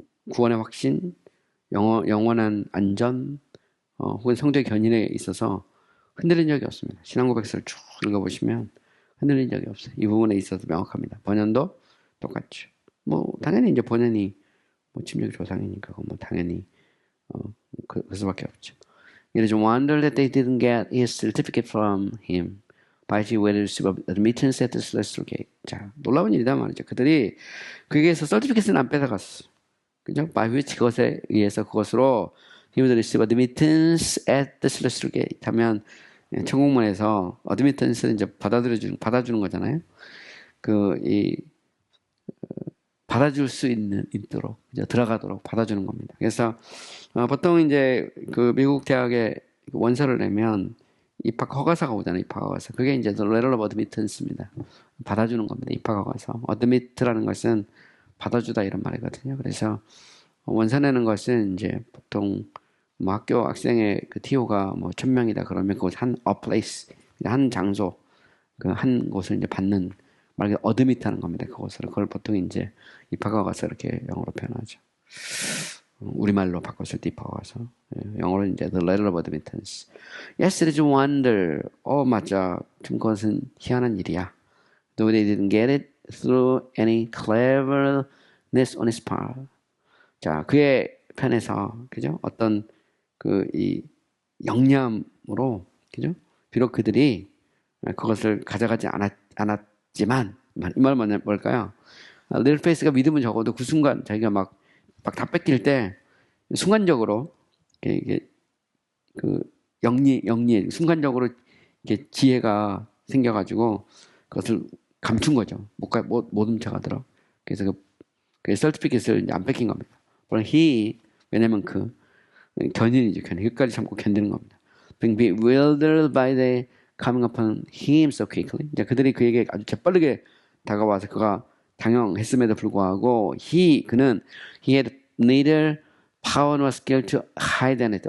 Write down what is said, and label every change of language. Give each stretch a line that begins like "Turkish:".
Korean: 구원의 확신, 영원한 안전, 혹은 성도의 견인에 있어서 흔들린 적이 없습니다. 신앙고백서를 쭉 읽어보시면 흔들린 적이 없어요. 이 부분에 있어서 명확합니다. 번연도 똑같죠. 뭐 당연히 이제 번연이 뭐 침례교 조상이니까 뭐 당연히 그 수밖에 없죠.
English: It is a wonder that they didn't get his certificate from him by the way to receive admittance at the celestial gate.
Korean: 자, 놀라운 일이다 말이죠. 그들이 그에게서 서티피켓은 안 뺏어갔어. 그죠? by which 그것에 의해서 그것으로
English: he would receive admittance at the celestial gate
Korean: 하면 천국문에서 admittance는 이제 받아주는 거잖아요. 받아줄 수 있도록 이제 들어가도록 받아주는 겁니다. 그래서 보통 이제 그 미국 대학에 원서를 내면 입학 허가서가 오잖아요. 입학 허가서. 그게 이제 letter of admittance입니다. 받아주는 겁니다. 입학 허가서. admit라는 것은 받아주다 이런 말이거든요. 그래서 원서 내는 것은 이제 보통 뭐 학교 학생의 그 TO가 뭐 1000명이다 그러면 그곳 a place 한 장소 그 한 곳을 이제 받는 말하기 어드밋하는 겁니다. 그걸 보통 이제 입학허 가서 이렇게 영어로 표현하죠. 우리말로 바꿨을 때 입학허 가서 영어로 이제 the letter of admittance.
English: Yes, it is a wonder.
Korean: 맞아. 좀 그것은 희한한 일이야.
English: Though they didn't get it through any cleverness on his part.
Korean: 자, 그의 편에서 그죠? 어떤 이 영리함으로 그죠? 비록 그들이 그것을 가져가지 않았지만 이 말은 뭘까요? 리얼페이스가 믿으면 적어도 그 순간 자기가 막 다 뺏길 때 순간적으로 이게 영리 순간적으로 이게 지혜가 생겨가지고 그것을 감춘 거죠. 못 훔쳐가도록. 그래서 그 서티피켓을 안 뺏긴 겁니다. 왜냐면 견인이죠. 끝까지 참고 견디는 겁니다.
English: Being bewildered by the coming upon him so quickly.
Korean: 이제 그들이 그에게 아주 재빠르게 다가와서 그가 당황했음에도 불구하고 그는
English: he had neither power nor skill to hide anything.